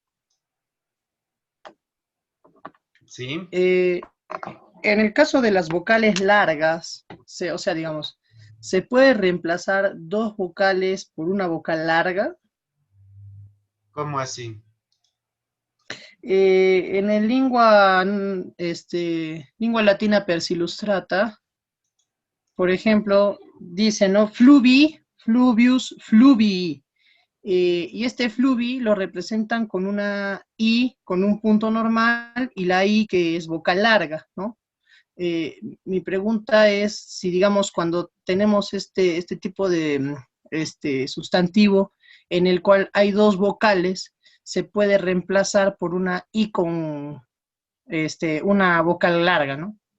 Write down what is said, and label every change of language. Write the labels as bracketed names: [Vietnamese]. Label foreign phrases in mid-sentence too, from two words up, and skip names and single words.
[Spanish] ¿sí? En el caso de las vocales largas, o sea, digamos, ¿se puede reemplazar dos vocales por una vocal larga? ¿Cómo así? En el lingua latina persilustrata, por ejemplo, dice, ¿no? [Latin] Fluvi, fluvius, fluvii. [Spanish] Y este fluvi lo representan con una I, con un punto normal, y la I que es vocal larga, ¿no? Mi pregunta es si, digamos, cuando tenemos este tipo de sustantivo en el cual hay dos vocales, se puede reemplazar por una I con una vocal larga, ¿no?